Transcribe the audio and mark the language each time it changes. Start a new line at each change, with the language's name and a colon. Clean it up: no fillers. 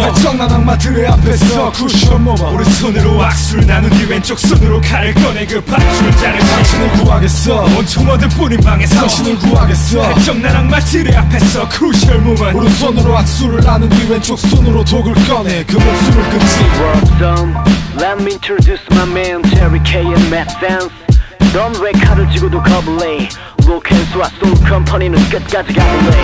Korean: 발정난 악마들의 앞에서 Crucial moment. 오른손으로 악수를 나눈 뒤 왼쪽 손으로 칼을 꺼내 그 밧줄을 자르지. 당신을 구하겠어. 온통 어둠뿐인 방에서 당신을 구하겠어. 발정난 악마들의 앞에서 Crucial moment. 오른손으로 악수를 나눈 뒤 왼쪽 손으로 독을 꺼내 그 목숨을 끊지.
English: Let me introduce my man Jerry K and Matt Vance.
Korean: 넌 왜 칼을 쥐고도 겁을 내. 로켓스와 소울 컴퍼니는 끝까지 가볼래.